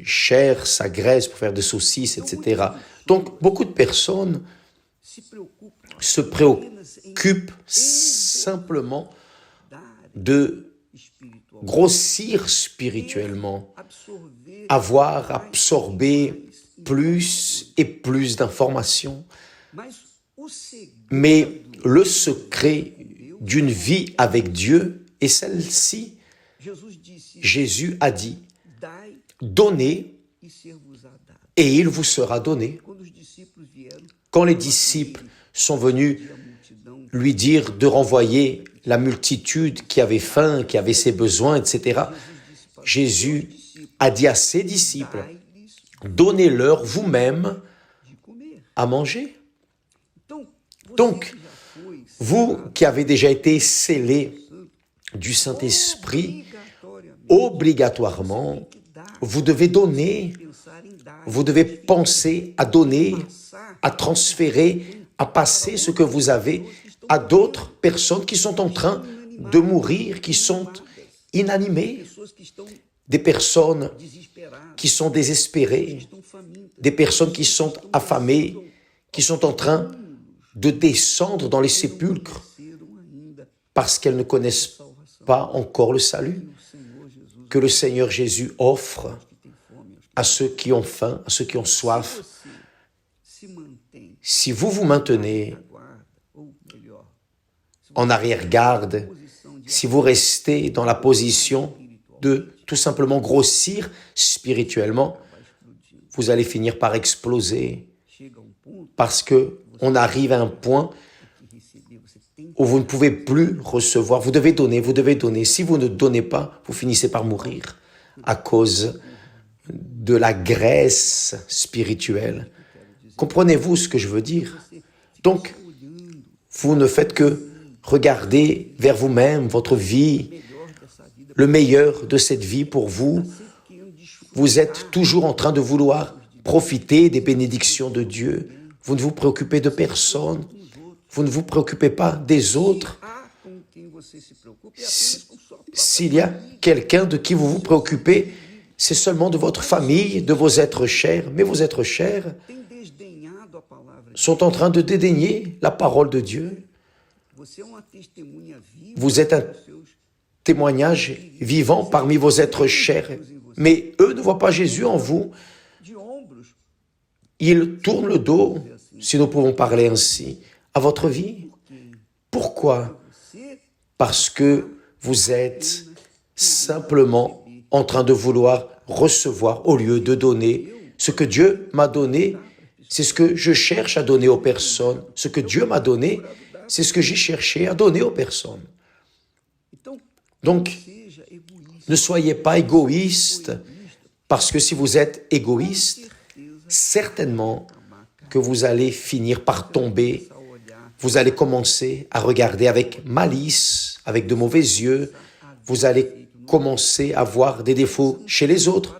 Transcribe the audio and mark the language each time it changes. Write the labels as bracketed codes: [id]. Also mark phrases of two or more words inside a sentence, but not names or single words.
[fr] chair, sa graisse, pour faire des saucisses, etc. Donc, beaucoup de personnes [pt] Se preocupa [fr] se préoccupent simplement [pt] dar de espiritual, [fr] grossir spirituellement, [pt] absorver [fr] avoir absorbé plus et plus d'informations. [pt] mas o segredo [fr] Mais le secret d'une vie avec Dieu est celle-ci. [pt] Jesus disse: [fr] Jésus a dit, [pt] dai [fr] donnez [pt] e ser-vos-á dado. [fr] et il vous sera donné. [pt] Quando os discípulos vieram, [fr] Quand les disciples sont venus [pt] a multidão [fr] lui dire de renvoyer la multitude qui avait faim, qui avait ses besoins, etc., Jésus a dit à ses disciples, [pt] dai-lhes [fr] donnez-leur vous-même [pt] de comer. [fr] à manger. [pt] Então, você [fr] Donc, [pt] que já foi [fr] vous qui avez déjà été scellés du Saint-Esprit, obligatoirement, vous devez donner, [pt] pensar em dar, [fr] vous devez penser à donner, à transférer, à passer ce que vous avez à d'autres personnes qui sont en train de mourir, qui sont inanimées, [pt] pessoas que estão [fr] des personnes [pt] desesperadas, [fr] qui sont désespérées, [pt] estão famintas, [fr] des personnes qui sont affamées, qui sont en train de descendre dans les sépulcres [pt] serão ainda [fr] parce qu'elles ne connaissent pas encore le salut [pt] o Senhor Jesus [fr] que le Seigneur Jésus offre [pt] que tem fome. [fr] à ceux qui ont faim, à ceux qui ont soif. [pt] Você se mantém [fr] Si vous vous maintenez [pt] na guarda, ou melhor, [fr] en arrière-garde, [pt] posição de [fr] si vous restez dans la position de tout simplement grossir spirituellement, [pt] vai explodindo, [fr] vous allez finir par exploser [pt] chega a um ponto [fr] parce que on arrive à un point [pt] que receber, você tem [fr] où vous ne pouvez plus recevoir. Vous devez donner, vous devez donner. Si vous ne donnez pas, vous finissez par mourir à cause de la graisse spirituelle. Comprenez-vous ce que je veux dire? Donc, [pt] olhando [fr] vous ne faites que regarder vers vous-même, votre vie, [pt] melhor dessa vida, [fr] le meilleur de cette vie pour vous. [pt] sempre querendo desfrutar [fr] Vous êtes toujours en train de vouloir profiter des bénédictions de Dieu. Vous ne vous préoccupez de personne. [pt] com os outros. [fr] Vous ne vous préoccupez pas des autres. [pt] Há com quem você se preocupa é apenas com sua própria [fr] S'il y a quelqu'un de qui vous vous préoccupez, c'est seulement de votre famille, de vos êtres chers. Mais vos êtres chers [pt] tem desdenhado a palavra. [fr] sont en train de dédaigner la parole de Dieu. [pt] Você é uma testemunha viva [fr] Vous êtes un [pt] dos seus [fr] témoignage vivant parmi vos êtres chers. Mais eux ne voient pas Jésus en vous. [pt] de ombros. [fr] Ils tournent le dos, si nous pouvons parler ainsi, à votre vie. Pourquoi? [pt] Você [fr] Parce que vous êtes simplement en train de vouloir recevoir au lieu de donner. Ce que Dieu m'a donné, c'est ce que je cherche à donner aux personnes. Ce que Dieu m'a donné, c'est ce que j'ai cherché à donner aux personnes. [pt] então [fr] Donc, [pt] seja egoísta. [fr] ne soyez pas égoïste, parce que si vous êtes égoïste, certainement que vous allez finir par tomber. [pt] A olhar [fr] Vous allez commencer à regarder avec malice, avec de mauvais yeux. Vous allez commencer à voir des défauts chez les autres.